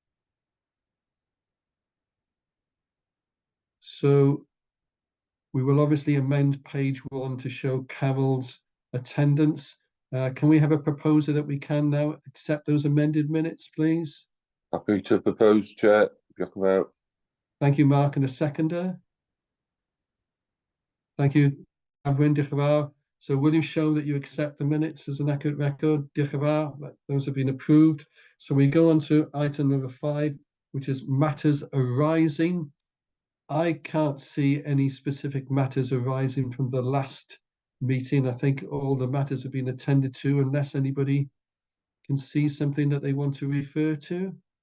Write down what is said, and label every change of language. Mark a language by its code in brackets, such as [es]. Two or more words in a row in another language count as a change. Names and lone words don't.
[en] So we will obviously amend page 1 to show Carol's attendance. Can we have a proposer that we can now accept those amended minutes, please? Happy to propose, Chair. Thank you, Mark. And a seconder? Thank you, [cy] Avrin. Diolch yn fawr. [en] So will you show that you accept the minutes as an accurate record? [cy] Diolch yn fawr. [en] Those have been approved. So we go on to item number 5, which is matters arising. I can't see any specific matters arising from the last meeting. I think all the matters have been attended to, unless anybody can see something that they want to refer to.